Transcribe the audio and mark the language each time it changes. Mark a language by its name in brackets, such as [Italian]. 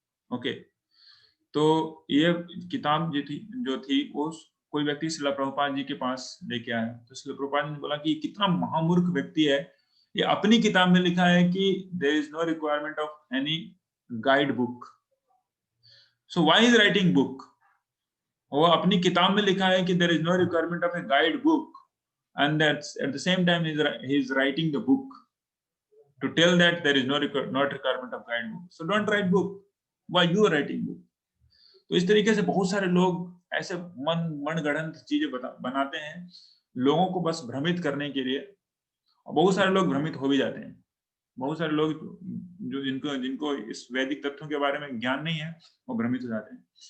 [Hindi] Okay, तो ये किताब जो थी वो कोई व्यक्ति श्रील प्रभुपाद जी के पास लेके आया। तो श्रील प्रभुपाद जी ने बोला कि कितना महामूर्ख व्यक्ति है ये अपनी किताब में लिखा है कि [English] There is no requirement of any guide book, so why is writing book? [Hindi] वो अपनी किताब में लिखा है कि [English] There is no requirement of a guide book, and that's at the same time he's writing the book to tell that there is not requirement of guide book, so don't write book, why you are writing book? [Hindi] तो इस तरीके से बहुत सारे लोग ऐसे मनगढ़ंत चीजें बनाते हैं लोगों को बस भ्रमित करने के लिए, और बहुत सारे लोग भ्रमित हो भी जाते हैं। बहुत सारे लोग जो जिनको इस वैदिक तथ्यों के बारे में ज्ञान नहीं है वो भ्रमित हो जाते हैं।